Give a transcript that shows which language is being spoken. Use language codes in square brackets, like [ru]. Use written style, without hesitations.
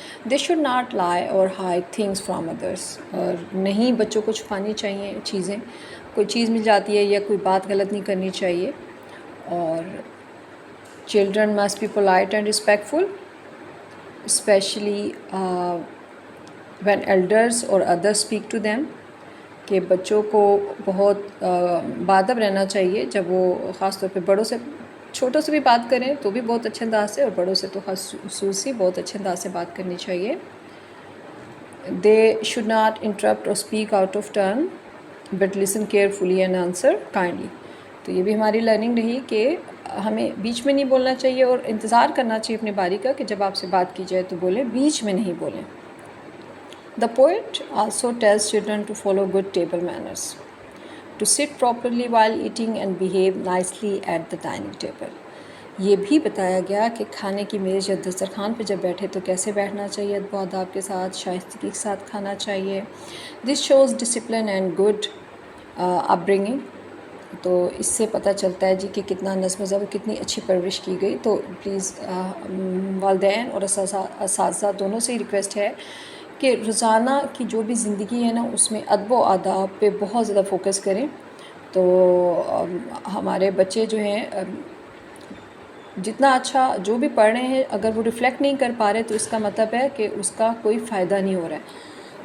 [en] They should not lie or hide things from others. [ur] اور نہیں بچوں کو چھپانی چاہیے چیزیں, کوئی چیز مل جاتی ہے یا کوئی بات غلط نہیں کرنی چاہیے. [en] اور children must be polite and respectful, especially when elders or others speak to them. [ur] کہ بچوں کو بہت باادب رہنا چاہیے جب وہ خاص طور پہ بڑوں سے, چھوٹوں سے بھی بات کریں تو بھی بہت اچھے انداز سے, اور بڑوں سے تو خصوصی بہت اچھے انداز سے بات کرنی چاہیے. [en] They should not interrupt or speak out of turn but listen carefully and answer kindly. [ur] تو یہ بھی ہماری لرننگ رہی کہ ہمیں بیچ میں نہیں بولنا چاہیے اور انتظار کرنا چاہیے اپنے باری کا کہ جب آپ سے بات کی جائے تو بولیں, بیچ میں نہیں بولیں. [en] The poet also tells children to follow good table manners, to sit properly while eating and behave nicely at the dining table. [ur] یہ بھی بتایا گیا کہ کھانے کی میز یا دسترخوان پہ جب بیٹھے تو کیسے بیٹھنا چاہیے, ادب و آداب کے ساتھ, شائستگی کے ساتھ کھانا چاہیے. [en] This shows discipline and good upbringing. [ur] تو اس سے پتہ چلتا ہے جی کہ کتنا نظم و ضبط, کتنی اچھی پرورش کی گئی. تو پلیز والدین اور اساتذہ دونوں سے ہی ریکویسٹ ہے کہ روزانہ کی جو بھی زندگی ہے نا اس میں ادب و آداب پہ بہت زیادہ فوکس کریں. تو ہمارے بچے جو ہیں جتنا اچھا جو بھی پڑھ رہے ہیں اگر وہ ریفلیکٹ نہیں کر پا رہے تو اس کا مطلب ہے کہ اس کا کوئی فائدہ نہیں ہو رہا ہے.